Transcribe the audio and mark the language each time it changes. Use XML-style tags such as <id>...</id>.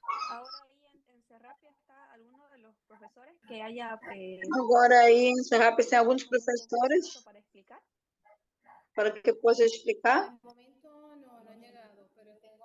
<es>Ahora ahí en Serrapia está alguno de los profesores que haya...</es> <pt>Agora aí em Serrapia tem alguns professores</pt> <es>para explicar.</es> <pt>Para que possa explicar.</pt> <es>No han llegado, pero tengo</es>